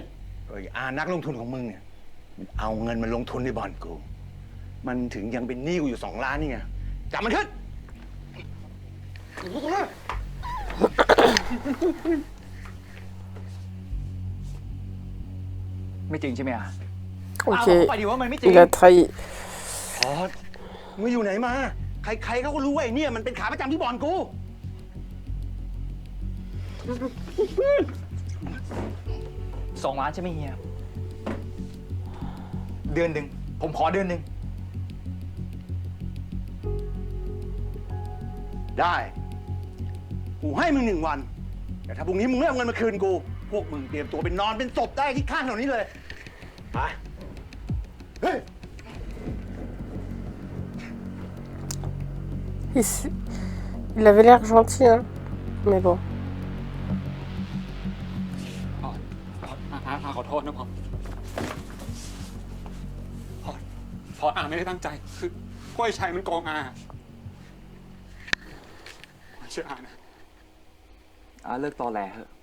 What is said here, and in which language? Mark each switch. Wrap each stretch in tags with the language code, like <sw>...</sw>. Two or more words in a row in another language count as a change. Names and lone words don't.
<th>นักลงทุนของมึงเนี่ยมันเอาเงินมาลงทุนในบ่อนกู มันถึงยังเป็นหนี้กูอยู่2 ล้านนี่ไงจับมันขึ้น ไม่จริงใช่ไหมอ่ะ</th> <en>Ok.</en> <th>ไปดิว่ามันไม่จริง</th> <fr>Il a trahi.</fr> <th>พอดมึงอยู่ไหนมา ใครๆเขาก็รู้ว่าไอ้เนี่ยมันเป็นขาประจำที่บ่อนกู 2 ล้านใช่ไหมเฮีย เดือนหนึ่ง ผมขอเดือนหนึ่ง ได้ กูให้มึง1 วัน แต่ถ้าพรุ่งนี้มึงไม่เอาเงินมาคืนกู พวกมึงเตรียมตัวเป็นนอนเป็นศพได้ที่ข้างถนนนี้เลย ไป เฮ้ย</th> <fr>Il avait l'air gentil, hein. Mais bon.</fr> <th>ขอโทษนะพอพออาไม่ได้ตั้งใจ คือก้อยชัยมันโกงอาเชื่ออานะ เลิกตอแหลเถอะ</th>